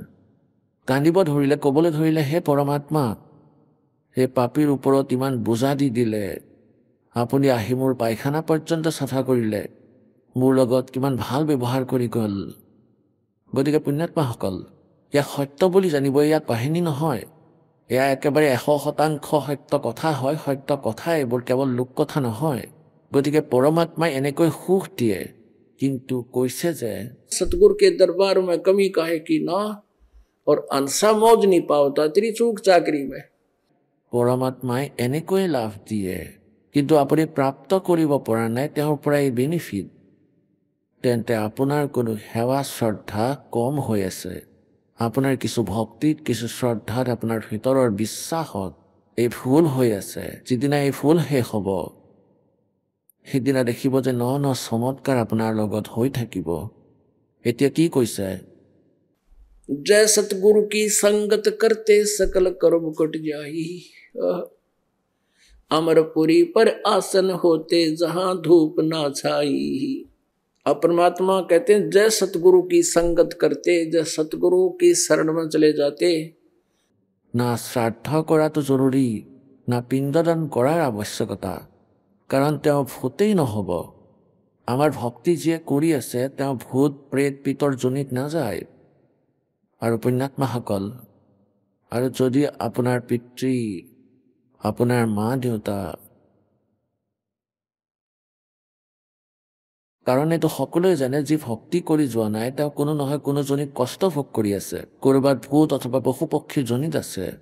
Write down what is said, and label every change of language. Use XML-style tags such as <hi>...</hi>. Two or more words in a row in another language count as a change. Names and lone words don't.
<as>কান্দিব ধৰিলে, ক'বলৈ ধৰিলে, হে পৰমাত্মা, সেই পাপীৰ ওপৰত ইমান বোজা দি দিলে, আপুনি আহি মোৰ পায়খানা পৰ্যন্ত চাফা কৰিলে, মোৰ লগত কিমান ভাল ব্যৱহাৰ কৰি গ'ল। গতিকে পুণ্যাত্মাসকল, এয়া সত্য বুলি জানিব, এয়া কাহিনী নহয়, এয়া একেবাৰে 100% সত্য কথা হয়। সত্য কথা এইবোৰ, কেৱল লোক কথা নহয়। গতিকে পৰমাত্মাই এনেকৈ সুখ দিয়ে, কিন্তু কৈছে যে</as> <hi>सतगुरु के दरबार में कमी काहे की ना, और अंसा मौज नहीं पावता तेरी चूक चाकरी में।</hi> <as>পৰমাত্মাই এনেকৈ লাভ দিয়ে, কিন্তু আপুনি প্ৰাপ্ত কৰিব পৰা নাই তেওঁৰ পৰা এই বেনিফিট, তেন্তে আপোনাৰ কোনো সেৱা শ্ৰদ্ধা কম হৈ আছে। আপোনাৰ কিছু ভক্তিত, কিছু শ্ৰদ্ধাত, আপোনাৰ ভিতৰৰ বিশ্বাসত এই ভুল হৈ আছে। যিদিনা এই ভুল শেষ হ'ব, সেইদিনা দেখিব যে ন চমৎকাৰ আপোনাৰ লগত হৈ থাকিব। এতিয়া কি কৈছে?</as> <hi>जय सतगुरु की संगत करते सकल कर्म कट जाई, अमरपुरी पर आसन होते जहां धूप ना छाई। अब परमात्मा कहते हैं जय सतगुरु की संगत करते, जय सतगुरु की शरण में चले जाते।</hi> <as>না শ্ৰাদ্ধ কৰাটো জৰুৰী, না পিণ্ডদান কৰাৰ আৱশ্যকতা, কাৰণ তেওঁ ভূতেই নহ'ব। আমাৰ ভক্তি যিয়ে কৰি আছে, তেওঁ ভূত প্ৰেত পিতৰ যোনিত নাযায়। আৰু পুণ্যাত্মাসকল, আৰু যদি আপোনাৰ পিতৃ, আপোনাৰ মা দেউতা, কাৰণ এইটো সকলোৱে জানে, যি ভক্তি কৰি যোৱা নাই তেওঁ কোনো নহয় কোনো জনীত কষ্ট ভোগ কৰি আছে, ক'ৰবাত ভূত অথবা পশু পক্ষীৰ জনিত আছে।</as>